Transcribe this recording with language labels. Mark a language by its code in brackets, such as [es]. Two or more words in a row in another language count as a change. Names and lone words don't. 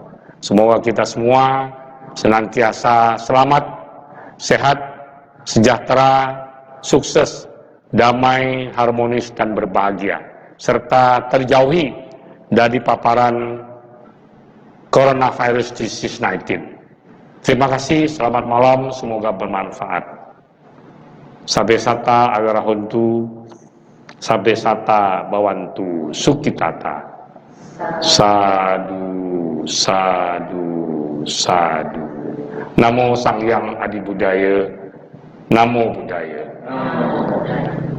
[id] Semoga kita semua senantiasa selamat, sehat, sejahtera, sukses, damai, harmonis, dan berbahagia, serta terjauhi dari paparan [en] coronavirus disease 19. [id] Terima kasih, selamat malam, semoga bermanfaat. [pi] Sabe sata agarahontu, sabe sata bawantu sukitata. Sadu. Namo Sang Yang Adi Budaya, Namo Buddhaya.